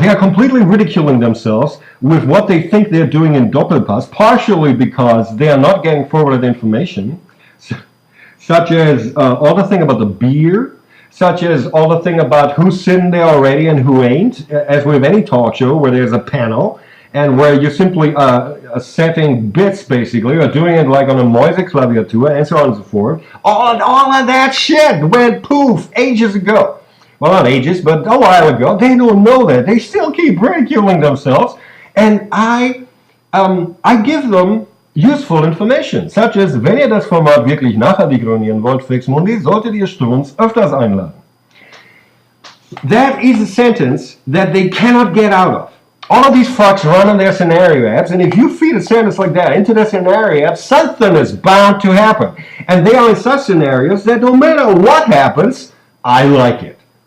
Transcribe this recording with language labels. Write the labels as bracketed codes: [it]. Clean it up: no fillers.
[en] They are completely ridiculing themselves with what they think they're doing in Doppelpass, partially because they are not getting forwarded information, such as all the thing about the beer, such as all the thing about who's sitting there already and who ain't, as with any talk show where there's a panel, and where you're simply setting bits, basically, or doing it like on a Mäuseklaviatur, and so on and so forth. All of that shit went poof ages ago. Well, not ages, but a while ago. They don't know that. They still keep ridiculing themselves. And I give them useful information, such as, [de] wenn ihr das Format wirklich nachdegronieren wollt, Fex Mundi, solltet ihr Strunz öfters einladen. [en] That is a sentence that they cannot get out of. All of these fucks run on their scenario apps, and if you feed a sentence like that into their scenario app, something is bound to happen. And they are in such scenarios that no matter what happens, I like it.